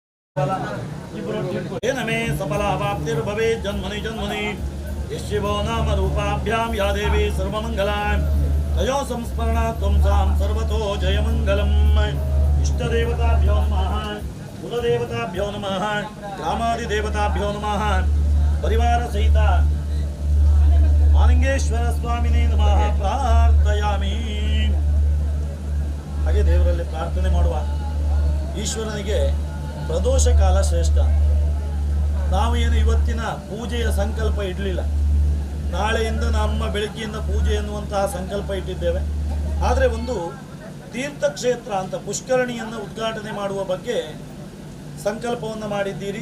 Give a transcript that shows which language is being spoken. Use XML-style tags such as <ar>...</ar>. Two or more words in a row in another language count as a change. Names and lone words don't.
<sa>मे सफलावाप्तिर्भवे जन्मनि जन्मनि यशिवो नाम रूपाभ्यां या देवी सर्वमङ्गलां तयो संस्मरणात् त्वं सां सर्वतो जयमङ्गलम्। इष्टदेवताभ्यो नमः, कुलदेवताभ्यो नमः, ग्रामादिदेवताभ्यो नमः, परिवारसहित मालिंगेश्वर स्वामिने नमः प्रार्थयामि।</sa> <kn>ಹಾಗೆ ದೇವರಲ್ಲಿ ಪ್ರಾರ್ಥನೆ ಮಾಡುವ ಈಶ್ವರನಿಗೆ ಪ್ರದೋಷ ಕಾಲ ಶ್ರೇಷ್ಠ. ನಾವು ಏನು ಇವತ್ತಿನ ಪೂಜೆಯ ಸಂಕಲ್ಪ ಇಡಲಿಲ್ಲ, ನಾಳೆಯಿಂದ ನಮ್ಮ ಬೆಳಗ್ಗೆಯಿಂದ ಪೂಜೆ ಎನ್ನುವಂತಹ ಸಂಕಲ್ಪ ಇಟ್ಟಿದ್ದೇವೆ. ಆದರೆ ಒಂದು ತೀರ್ಥಕ್ಷೇತ್ರ ಅಂತ ಪುಷ್ಕರಣಿಯನ್ನು ಉದ್ಘಾಟನೆ ಮಾಡುವ ಬಗ್ಗೆ ಸಂಕಲ್ಪವನ್ನು ಮಾಡಿದ್ದೀರಿ.</kn>